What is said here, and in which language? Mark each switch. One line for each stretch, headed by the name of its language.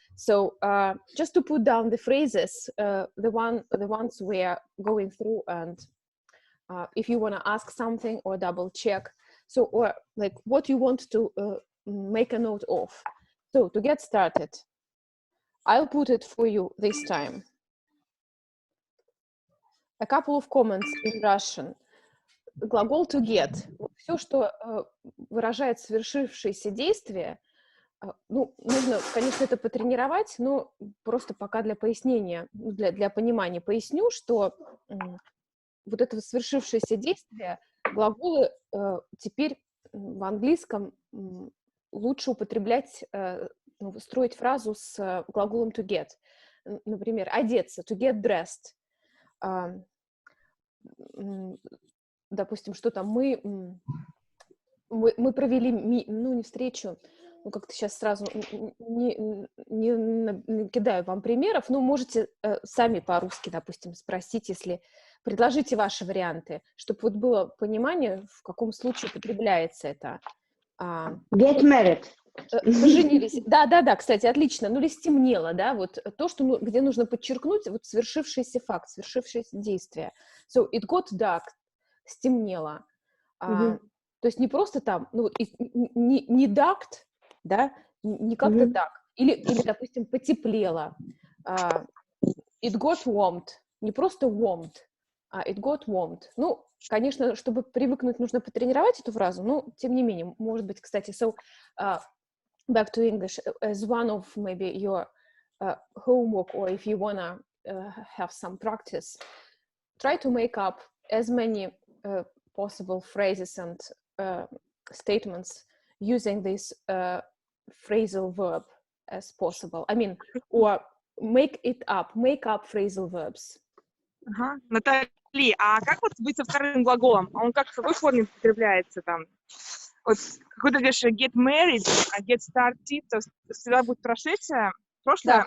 English: So just to put down the phrases, the ones we are going through, and if you want to ask something or double check, so or like what you want to make a note of. So to get started, I'll put it for you this time. A couple of comments in Russian.
Russian: Глагол
English: to get.
Russian: Все, что выражает совершившееся действие, ну, нужно, конечно, это потренировать, но просто пока для пояснения, для понимания поясню, что вот это совершившееся действие, глаголы теперь в английском лучше употреблять, строить фразу с глаголом to get. Например, одеться,
English: to get dressed.
Russian: Допустим, что там, мы провели, не встречу, как-то сейчас сразу не кидаю вам примеров, но можете сами по-русски, допустим, спросить, если предложите ваши варианты, чтобы вот было понимание, в каком случае употребляется это.
English: Get married.
Russian: Поженились. Да, кстати, отлично. Ну, или стемнело, да, вот то, что, где нужно подчеркнуть вот совершившийся факт, совершившееся действие.
English: So, it got dark.
Russian: Стемнело. То есть не просто там, ну, не ducked, да, не как-то так. Или, допустим, потеплело.
English: It got warmed.
Russian: Не просто warmed, а it got warmed. Ну, конечно, чтобы привыкнуть, нужно потренировать эту фразу, но, тем не менее, может быть, кстати,
English: so, back to English, as one of maybe your homework, or if you wanna have some practice, try to make up as many possible phrases and statements using this phrasal verb as possible. I mean, or make up phrasal verbs. Ага.
Russian: Наталья, а как вот быть со вторым глаголом? Он как, в какой форме употребляется там? Вот какой-то говоришь
English: get married,
Russian: а
English: get started,
Russian: то всегда будет прошедшее, прошлое?